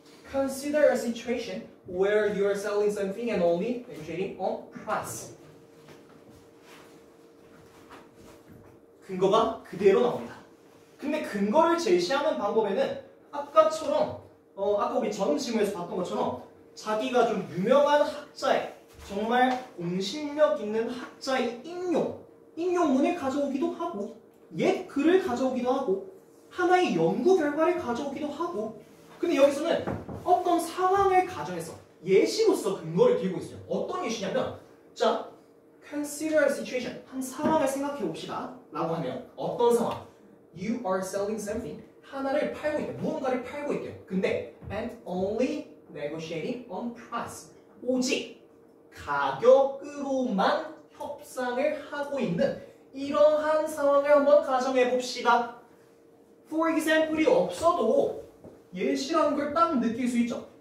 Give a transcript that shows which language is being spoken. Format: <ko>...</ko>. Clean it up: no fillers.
<en>Consider a situation where you are selling something and only negotiating on price.</en> <ko>근거가 그대로 나옵니다. 근데 근거를 제시하는 방법에는 아까처럼 아까 우리 전 질문에서 봤던 것처럼 자기가 좀 유명한 학자의 정말 공신력 있는 학자의 인용문을 가져오기도 하고 옛 글을 가져오기도 하고 하나의 연구 결과를 가져오기도 하고 근데 여기서는 어떤 상황을 가정해서 예시로서 근거를 들고 있어요. 어떤 예시냐면 자,</ko> <en>consider a situation</en> <ko>한 상황을 생각해 봅시다 라고 하면 어떤 상황?</ko> <en>You are selling something</en> <ko>하나를 팔고 있대. 무언가를 팔고 있대요. 근데</ko> <en>and only negotiating on price</en> <ko>오직 가격으로만 협상을 하고 있는 이러한 상황을 한번 가정해 봅시다. For example이 없어도 예시라는 걸 딱 느낄 수 있죠.</ko>